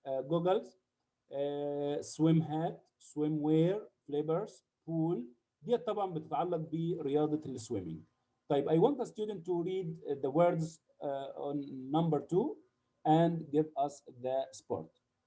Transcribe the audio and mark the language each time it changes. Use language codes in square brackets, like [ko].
[en] goggles, swim hat, swimwear, flippers, pool. [ar] دي طبعا بتتعلق برياضة السويمينج. طيب [en] I want a student to read the words on number 2 and give us the sport.